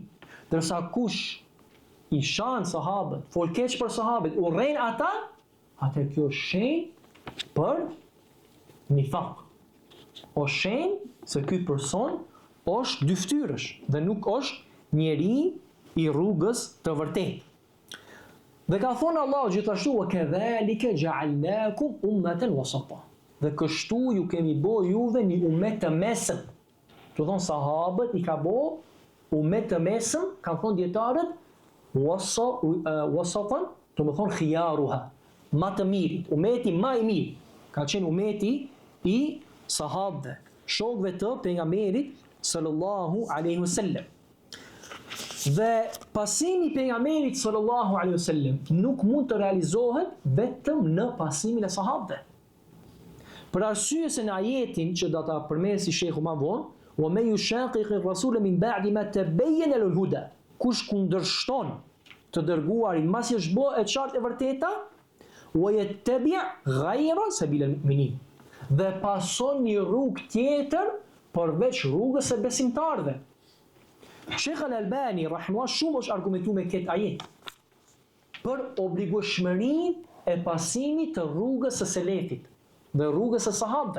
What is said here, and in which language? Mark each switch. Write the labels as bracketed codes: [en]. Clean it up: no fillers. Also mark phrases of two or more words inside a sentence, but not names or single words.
[sq] Dërsa kush i shan sahabët, fol keq për sahabët, urren ata, atë kjo është shenjë për nifaq. O shenjë se ky person është dyftyrësh dhe nuk është njeri i rrugës të vërtetë. Dhe ka thonë Allahu gjithashtu, [ar] وكذلك جعلناكم أمة وسطا. [sq] Dhe kështu ju kemi bo juve një umet të mesëm. Të thonë sahabët i ka bo umet të mesëm, kanë thonë djetarët, wasatan, të më thonë khiyaruha, ma të mirit, umeti ma i mirë, ka qenë umeti i sahabëve, shokëve të pejgamberit [ar] صلى الله عليه وسلم. [sq] Dhe pasimi i pejgamberit [ar] صلى الله عليه وسلم [sq] nuk mund të realizohet vetëm në pasimin e sahabëve. Për arsye se në ajetin që do ta përmesi shehu më vonë, [ar] ومن يشاقق الرسول من بعد ما تبين له الهدى. [sq] Kush kundërshton të dërguarin mbasi është bë e qartë e vërteta, [ar] ويتبع غير سبيل المؤمنين. [sq] Dhe pason një rrugë tjetër përveç rrugës së besimtarëve. Sheikh Al-Albani rahimahullah shumë është argumentuar me këtë ajet për obligueshmërinë e pasimit të rrugës së selefit dhe rrugës së sahabëve.